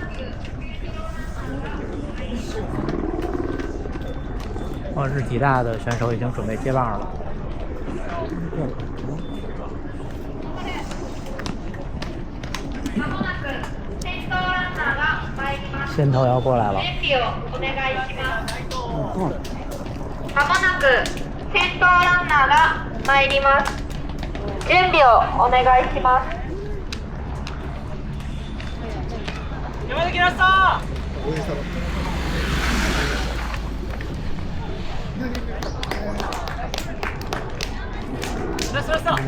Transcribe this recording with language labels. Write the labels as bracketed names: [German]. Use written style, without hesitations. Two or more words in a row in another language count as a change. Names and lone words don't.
[Chinese] 哦，日体大的选手已经准备接棒了。先头要过来了。 [Japanese] まもなく先頭ランナーが参ります。準備をお願いします。山崎ラスト。ラストラスト。